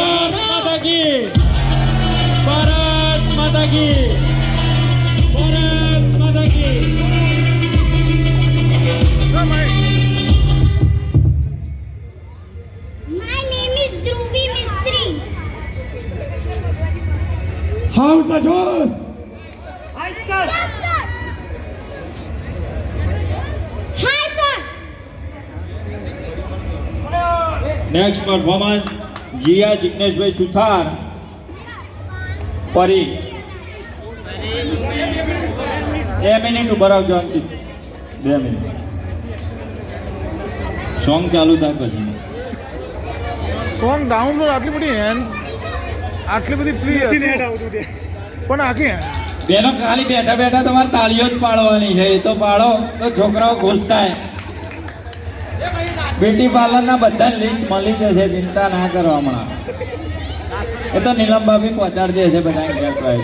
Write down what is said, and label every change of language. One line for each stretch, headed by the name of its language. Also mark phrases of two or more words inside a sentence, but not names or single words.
Hindi: भारत माता की, भारत माता की.
English: My name is Dhruvi Mistry. How's the Josh? Yes, sir. Hi, sir.
Gujarati: નેક્સ્ટ પરફોર્મન્સ જીયા જિગ્નેશભાઈ સુથાર પરી. 2 મિનિટ ઉભા રાખજો. અંકિત 2 મિનિટ સોંગ ચાલુ થાય પછી.
English: song download
Gujarati: આટલી બધી આટલી બધી પ્રી પણ આખી બેનો ખાલી બેઠા બેઠા તમારે તાળીઓ જ પાડવાની છે. એ તો પાડો તો છોકરાઓ ખુશ થાય.
English: beauty parlourના
Gujarati: બધા લિસ્ટ મળી જશે, ચિંતા ના કરો. હમણાં એ તો નીલમ ભાભી પહોંચાડી દેશે બધા ઘેર પ્રાઇસ.